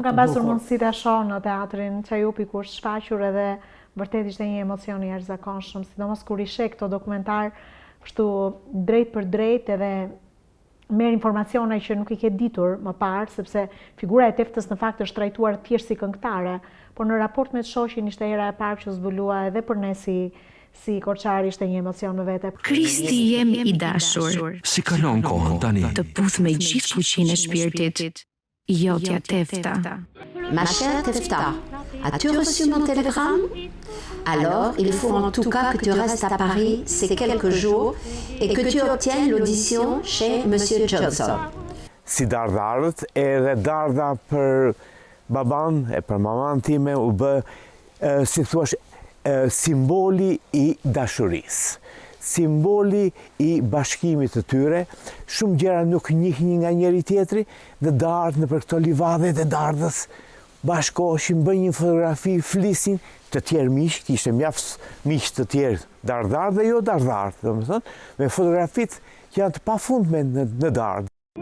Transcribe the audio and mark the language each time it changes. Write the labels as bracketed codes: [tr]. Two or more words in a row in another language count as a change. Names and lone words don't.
[sq] Unë kam pasur mundësi ta shoh në teatrin Çajupi kur është shfaqur edhe vërtet ishte një emocion i jashtëzakonshëm, sidomos kur i sheh këto dokumentar kështu drejt për drejt edhe merr informacione që nuk i ke ditur më parë, sepse figura e Teftës në fakt është trajtuar thjesht si këngëtare, por në raport me shoqin ishte hera e parë që zbulua edhe për ne si korçari ishte një emocion në vete. Kristi jem i dashur. Si kalon kohën tani? Të puth me gjithë fuqinë e shpirtit. Jotja Tefta. [fr] Ma chère Tefta, as-tu reçu mon télégramme? Alors, il faut en tout cas que tu restes à Paris ces quelques jours et que tu obtiennes l'audition chez Monsieur Johnson. [sq] Si Dardharët, edhe Dardha për baban e për maman time u bë, si thuash, simboli i dashurisë. simboli i bashkimit të tyre. Shumë gjëra nuk njihnin nga njëri tjetri dhe dardhë në për këto livadhe dhe dardhës bashkoheshin, bëjnë një fotografi, flisin, të tjerë miq, kishte mjaft miq të tjerë, dardhar dhe jo dardhar, domethënë, me fotografitë që janë të pafundme në dardhë.